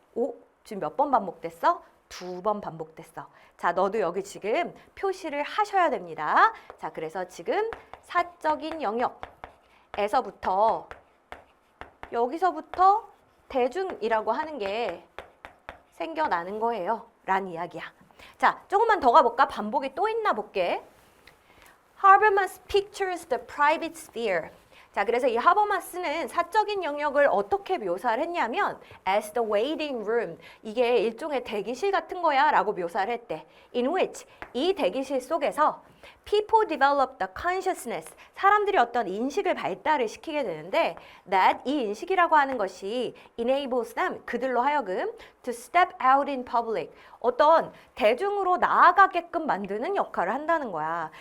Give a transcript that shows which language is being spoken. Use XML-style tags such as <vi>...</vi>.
<ko>오, 지금 몇 번 반복됐어? 2번 반복됐어. 자, 너도 여기 지금 표시를 하셔야 됩니다. 자, 그래서 지금 사적인 영역에서부터 여기서부터 대중이라고 하는 게 생겨나는 거예요. 란 이야기야. 자, 조금만 더 가볼까?</ko> <en>반복이 또 있나 볼게. Habermas pictures the private sphere.</en> <ko>자, 그래서 이 하버마스는 사적인 영역을 어떻게 묘사를 했냐면 as the waiting room, 이게 일종의 대기실 같은 거야 라고 묘사를 했대. In which, 이 대기실 속에서 people develop the consciousness, 사람들이 어떤 인식을 발달을 시키게 되는데 that, 이 인식이라고 하는 것이 enables them, 그들로 하여금 to step out in public, 어떤 대중으로 나아가게끔 만드는 역할을 한다는 거야.</ko>